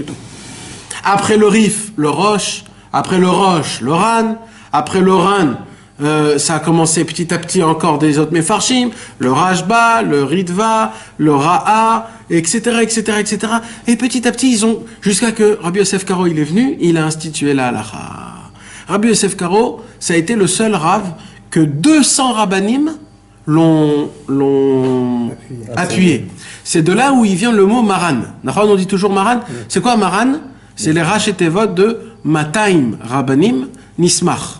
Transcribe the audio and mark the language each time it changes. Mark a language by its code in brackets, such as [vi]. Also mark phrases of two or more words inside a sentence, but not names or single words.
[fr] Après le Rif, le Rosh. Après le Rosh, le Ran. Après le Ran, ça a commencé petit à petit encore des autres Mefarshim, le Rashba, le Ritva, le Ra'a, etc., etc., etc. Et petit à petit, ils ont, jusqu'à que Rabbi Yosef Karo, il est venu, il a institué la halacha. Rabbi Yosef Karo, ça a été le seul Rav que 200 rabbanim l'ont appuyé. C'est de là où il vient le mot Maran. On dit toujours Maran. C'est quoi Maran? C'est les rachetevot de [he] מאתיים רבנים נסמך.